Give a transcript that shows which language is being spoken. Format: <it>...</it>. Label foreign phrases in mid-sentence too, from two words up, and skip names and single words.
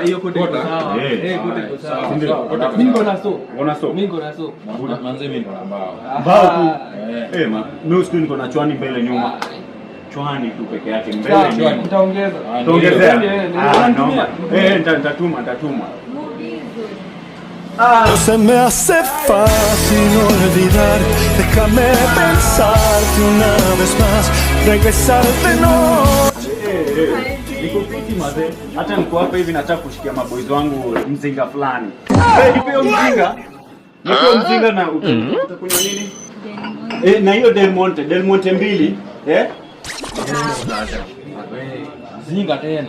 <sw>Hiyo kota iko sawa. Kota iko sawa. Mimi niko na so. Una so? Mimi niko na so. Manze mimi ndo na mbao. Mbao tu. Mimi siku niko na chwani mbele nyuma. Chwani tu peke yake mbele nyuma. Utaongeza. Utaongezea. Nitatuma.</sw> <es>Se me hace fácil olvidar, déjame pensarte una vez más, regresarte no.</es> <sw>Niko fiti mazee. Hata niko hapa hivi nataka kushikia maboys wangu mzinga fulani. Nipe mzinga. Nipe mzinga na utakunywa nini? Na hiyo Del Monte mbili. Zinga tena.</sw>